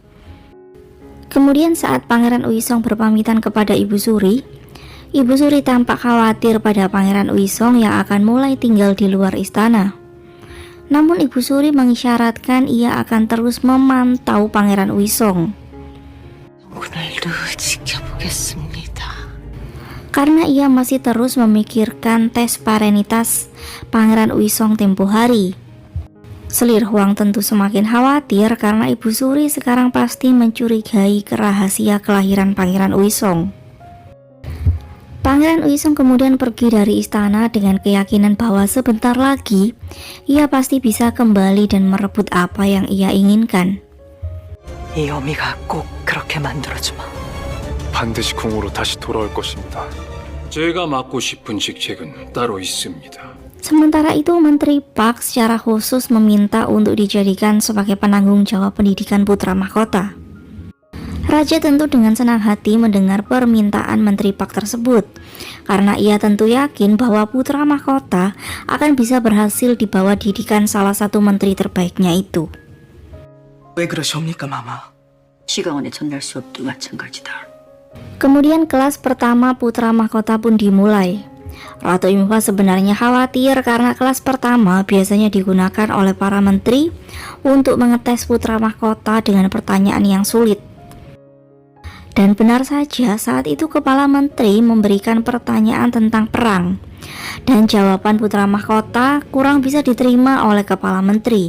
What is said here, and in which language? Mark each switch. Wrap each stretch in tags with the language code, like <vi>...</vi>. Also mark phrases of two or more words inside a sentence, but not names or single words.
<id>Kemudian saat Pangeran Uisong berpamitan kepada Ibu Suri, Ibu Suri tampak khawatir pada Pangeran Uisong yang akan mulai tinggal di luar istana. Namun Ibu Suri mengisyaratkan ia akan terus memantau Pangeran Uisong.</id> <ko>오늘도 지켜보겠습니다.</ko> <id>Karena ia masih terus memikirkan tes parenitas Pangeran Uisong tempo hari. Selir Huang tentu semakin khawatir karena Ibu Suri sekarang pasti mencurigai rahasia kelahiran Pangeran Uisong. Pangeran Uisong kemudian pergi dari istana dengan keyakinan bahwa sebentar lagi ia pasti bisa kembali dan merebut apa yang ia inginkan.</id> <ko>이 어미가 꼭 그렇게 만들어주마. 반드시 궁으로 다시 돌아올 것입니다. 제가 맡고 싶은 직책은 따로 있습니다.</ko> <id>Sementara itu Menteri Park secara khusus meminta untuk dijadikan sebagai penanggung jawab pendidikan putra mahkota. Raja tentu dengan senang hati mendengar permintaan Menteri Park tersebut, karena ia tentu yakin bahwa putra mahkota akan bisa berhasil di bawah didikan salah satu menteri terbaiknya itu.</id> <ko>왜 그러시옵니까, 마마? 시강원에 전날 수업도 마찬가지다.</ko> <id>Kemudian kelas pertama putra mahkota pun dimulai. Ratu Imfa sebenarnya khawatir karena kelas pertama biasanya digunakan oleh para menteri untuk mengetes putra mahkota dengan pertanyaan yang sulit. Dan benar saja, saat itu kepala menteri memberikan pertanyaan tentang perang, dan jawaban putra mahkota kurang bisa diterima oleh kepala menteri.</id>